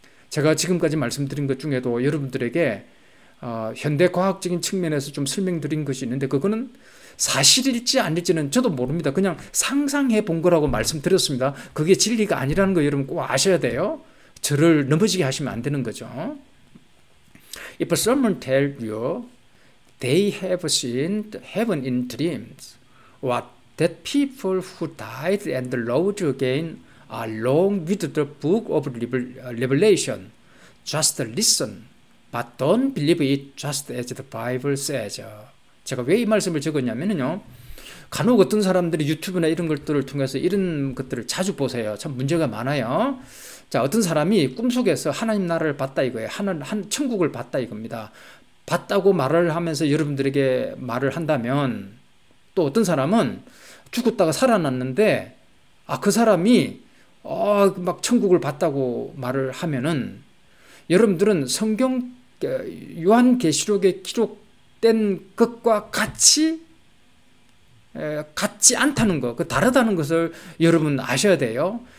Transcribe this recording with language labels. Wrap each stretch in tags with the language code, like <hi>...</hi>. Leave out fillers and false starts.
<ko>제가 지금까지 말씀드린 것 중에도 여러분들에게 현대과학적인 측면에서 좀 설명드린 것이 있는데 그거는 사실일지 아닐지는 저도 모릅니다. 그냥 상상해 본 거라고 말씀드렸습니다. 그게 진리가 아니라는 거 여러분 꼭 아셔야 돼요. 저를 넘어지게 하시면 안 되는 거죠.</ko> <en>If someone tell you they have seen heaven in dreams, or that people who died and rose again are along with the book of Revelation, just listen. But don't believe it just as the Bible says.</en> <ko>제가 왜 이 말씀을 적었냐면요. 간혹 어떤 사람들이 유튜브나 이런 것들을 통해서 이런 것들을 자주 보세요. 참 문제가 많아요. 자, 어떤 사람이 꿈속에서 하나님 나라를 봤다 이거예요. 천국을 봤다 이겁니다. 봤다고 말을 하면서 여러분들에게 말을 한다면 또 어떤 사람은 죽었다가 살아났는데 그 사람이 막 천국을 봤다고 말을 하면은 여러분들은 성경 요한계시록에 기록된 것과 같지 않다는 거, 다르다는 것을 여러분 아셔야 돼요.</ko>